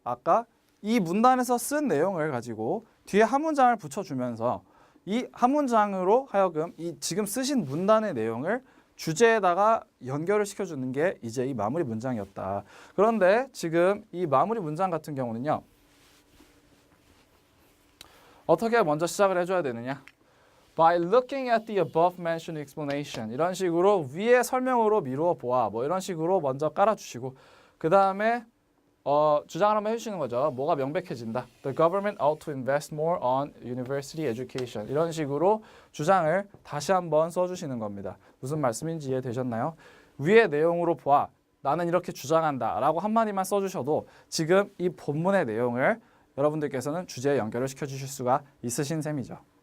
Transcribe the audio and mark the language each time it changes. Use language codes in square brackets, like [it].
[ko] 아까 이 문단에서 쓴 내용을 가지고 뒤에 한 문장을 붙여주면서 이 한 문장으로 하여금 이 지금 쓰신 문단의 내용을 주제에다가 연결을 시켜주는 게 이제 이 마무리 문장이었다. 그런데 지금 이 마무리 문장 같은 경우는요. 어떻게 먼저 시작을 해줘야 되느냐? [en] By looking at the above mentioned explanation. [ko] 이런 식으로 위의 설명으로 미루어 보아. 뭐 이런 식으로 먼저 깔아주시고 그 다음에 주장을 한번 해주시는 거죠. 뭐가 명백해진다. [en] The government ought to invest more on university education. [ko] 이런 식으로 주장을 다시 한번 써주시는 겁니다. 무슨 말씀인지 이해되셨나요? 위의 내용으로 보아 나는 이렇게 주장한다 라고 한마디만 써주셔도 지금 이 본문의 내용을 여러분들께서는 주제에 연결을 시켜주실 수가 있으신 셈이죠.